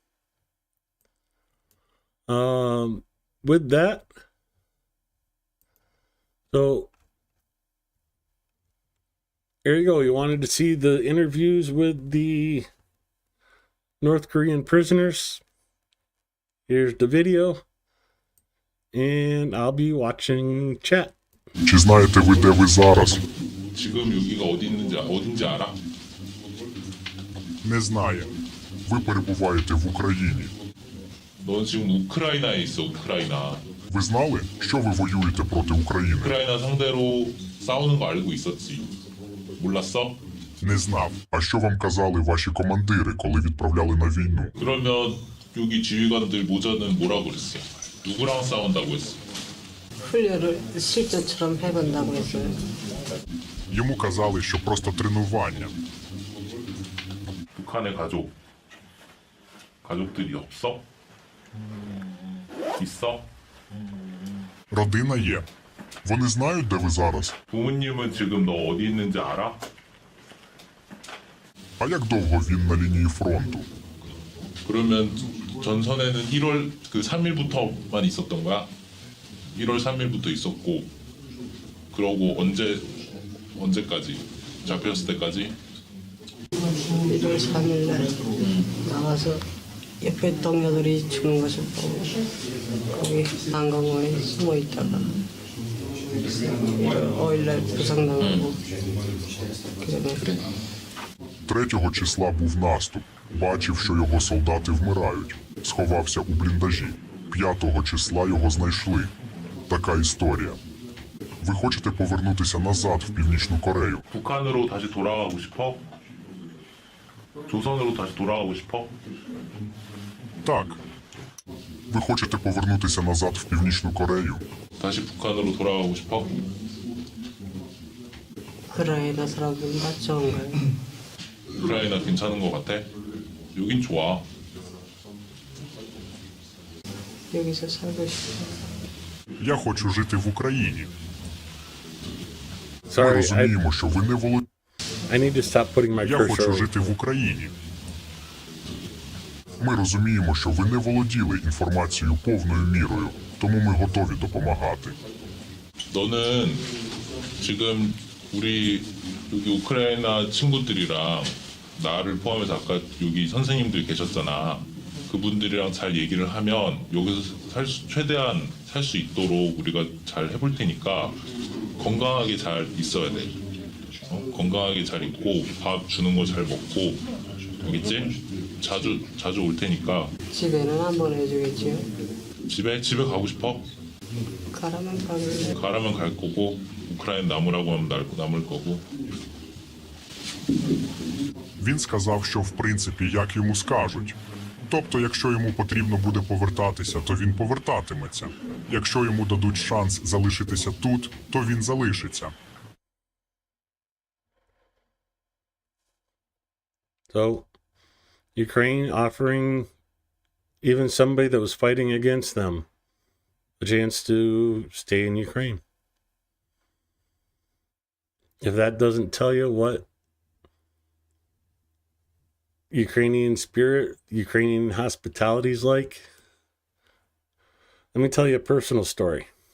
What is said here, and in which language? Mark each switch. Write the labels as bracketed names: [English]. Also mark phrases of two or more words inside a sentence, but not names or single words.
[English] With that, so there you go. You wanted to see the interviews with the North Korean prisoners. Here's the video, and I'll be watching chat. [Ukrainian] Чи знаєте ви, де ви зараз? [Korean] 지금 여기가 어딘지 알아? [Ukrainian] Не знає. Ви перебуваєте в Україні. [Korean] 넌 지금 우크라이나에 있어, 우크라이나. [Ukrainian] Ви знали, що ви воюєте проти України? [Korean] 우크라이나 상대로 싸우는 거 알고 있었지. 몰랐어? [Ukrainian] Не знав. А що вам казали ваші командири, коли відправляли на війну? [Korean] 그러면 여기 지휘관들 모자는 뭐라고 그랬어? 누구랑 싸운다고 했어? 훈련을 실전처럼 해본다고 했어요. [Ukrainian] Йому казали, що просто тренування. [Korean] 북한의 가족들이 없어? 있어? [Ukrainian] Родина є. Вони знають, де ви зараз? [Korean] 부모님은 지금 너 어디 있는지 알아? [Ukrainian] А як довго він на лінії фронту? [Korean] 그러면 전선에는 1월 3일부터만 있었던 거야? 1월 3일부터 있었고, 그러고 언제까지? 잡혔을 때까지? 1월 3일 날 나와서 옆에 동료들이 죽는 것을 보고 거기 난강원에 숨어 있다가 5일 날 부상당하고 그다음에 [Ukrainian] 3 числа був наступ. Бачив, що його солдати вмирають. Сховався у бліндажі. 5 числа його знайшли. Така історія. Ви хочете повернутися назад в Північну Корею? [Korean] 북한으로 다시 돌아가고 싶어? 조선으로 다시 돌아가고 싶어? [Ukrainian] Так. Ви хочете повернутися назад в Північну Корею? [Korean] 다시 북한으로 돌아가고 싶어? 우크라이나 사람들 맞죠? 우크라이나 괜찮은 것 같아? 여긴 좋아. 여기서 살고 싶어. [Ukrainian] Я хочу жити в Україні. Ми [English] Sorry, [Ukrainian] розуміємо, що ви не володієте. [English] I need to stop putting my [Ukrainian] Я хочу [English] cursor. [Ukrainian] жити в Україні. Ми розуміємо, що ви не володіли інформацією повною мірою, тому ми готові допомагати. [Korean] 너는 지금 우리 여기 우크라이나 친구들이랑 나를 포함해서 아까 여기 선생님들 계셨잖아. 그분들이랑 잘 얘기를 하면 여기서 최대한 살 수 있도록 우리가 잘 해볼 테니까 건강하게 잘 있어야 돼. 건강하게 잘 있고 밥 주는 거 잘 먹고 알겠지? 자주 올 테니까 집에는 한 번 해주겠지요? 집에 가고 싶어? 가라면 가길래 가라면 갈 거고 우크라이나 남으라고 하면 남을 거고. [Ukrainian] Він сказав, що в принципі як йому скажуть. Тобто, якщо йому потрібно буде повертатися, то він повертатиметься. Якщо йому дадуть шанс залишитися тут, то він залишиться. [English] So, Ukraine offering even somebody that was fighting against them a chance to stay in Ukraine. If that doesn't tell you what Ukrainian spirit, Ukrainian hospitality is like, let me tell you a personal story.